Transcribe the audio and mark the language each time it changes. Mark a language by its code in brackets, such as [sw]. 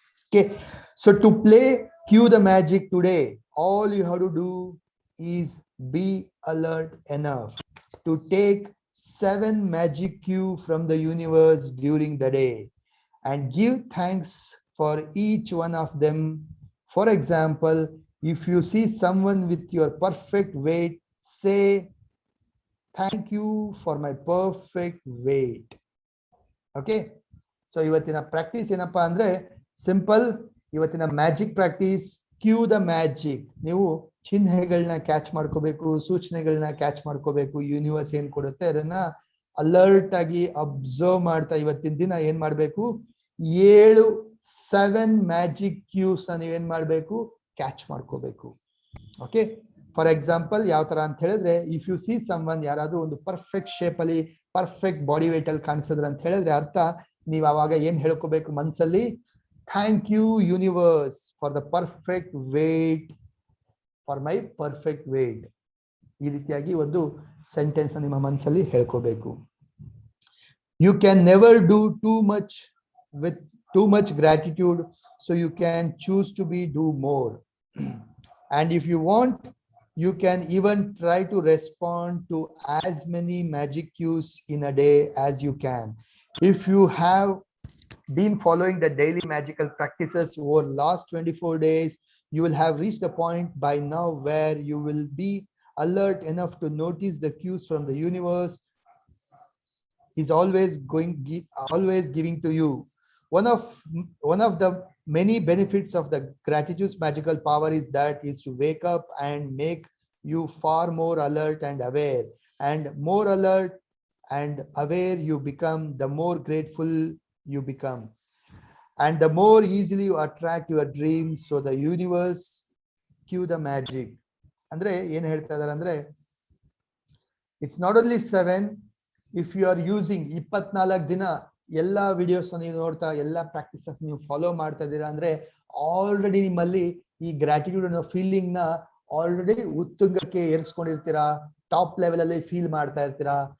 [en] Okay, so to play cue the magic today, all you have to do is be alert enough to take 7 magic cue from the universe during the day and give thanks for each one of them. For example, if you see someone with your perfect weight, say, thank you for my perfect weight. Okay, so [kn] ಇವತ್ತಿನ practice ಏನಪ್ಪಾ ಅಂದ್ರೆ simple. ಇವತ್ತಿನ magic practice, Q the magic. ನೀವು ಚಿಹ್ನೆಗಳನ್ನ catch ಮಾಡ್ಕೋಬೇಕು, ಸೂಚನೆಗಳನ್ನ catch ಮಾಡ್ಕೋಬೇಕು. Universe ಏನ್ ಕೊಡುತ್ತೆ ಅದನ್ನ ಅಲರ್ಟ್ ಆಗಿ ಅಬ್ಸರ್ವ್ ಮಾಡ್ತಾ ಇವತ್ತಿನ ದಿನ ಏನ್ ಮಾಡ್ಬೇಕು, 7 ಮ್ಯಾಜಿಕ್ ಕ್ಯೂಸ್ ನೀವೇನ್ ಮಾಡ್ಬೇಕು, ಕ್ಯಾಚ್ ಮಾಡ್ಕೋಬೇಕು. ಓಕೆ, ಫಾರ್ ಎಕ್ಸಾಂಪಲ್ ಯಾವ ತರ ಅಂತ ಹೇಳಿದ್ರೆ, [en] if you see someone, [kn] ಯಾರಾದ್ರೂ ಒಂದು ಪರ್ಫೆಕ್ಟ್ ಶೇಪ್ ಅಲ್ಲಿ ಪರ್ಫೆಕ್ಟ್ ಬಾಡಿ ವೇಟ್ ಅಲ್ಲಿ ಕಾಣಿಸಿದ್ರ ಅಂತ ಹೇಳಿದ್ರೆ ಅರ್ಥ ನೀವು ಅವಾಗ ಏನ್ ಹೇಳ್ಕೋಬೇಕು ಮನ್ಸಲ್ಲಿ, [en] thank you universe for the perfect weight, [kn] for my perfect wait. ಈ ರೀತಿಯಾಗಿ ಒಂದು ಸೆಂಟೆನ್ಸ್ ನಿಮ್ಮ ಮನಸ್ಸಲ್ಲಿ ಹೇಳ್ಕೋಬೇಕು. [en] You can never do too much with too much gratitude, so you can choose to be do more. And if you want, you can even try to respond to as many magic cues in a day as you can. If you have been following the daily magical practices over last 24 days, you will have reached a point by now where you will be alert enough to notice the cues from the universe is always giving to you. One of the many benefits of the gratitude's magical power is to wake up and make you far more alert and aware. And more alert and aware you become, the more grateful you become. And the more easily you attract your dreams. So the universe cue the magic. [kn] Andre ಏನು ಹೇಳ್ತಾ ಇದ್ದಾರೆ ಅಂದ್ರೆ, [en] it's not only 7, if you are using 24 [kn] ದಿನ ಎಲ್ಲ videos ನೀವು ನೋಡ್ತಾ, ಎಲ್ಲ practices ನೀವು ಫಾಲೋ ಮಾಡ್ತಾ ಇದ್ದೀರಾ ಅಂದ್ರೆ ಆಲ್ರೆಡಿ ನಿಮ್ಮಲ್ಲಿ ಈ ಗ್ರಾಟಿಟ್ಯೂಡ್ ಅನ್ನೋ ಫೀಲಿಂಗ್ ನ ಆಲ್ರೆಡಿ ಉತ್ತುಂಗಕ್ಕೆ ಏರಿಸ್ಕೊಂಡಿರ್ತೀರಾ, ಟಾಪ್ ಲೆವೆಲ್ ಅಲ್ಲಿ ಫೀಲ್ ಮಾಡ್ತಾ ಇರ್ತೀರಾ.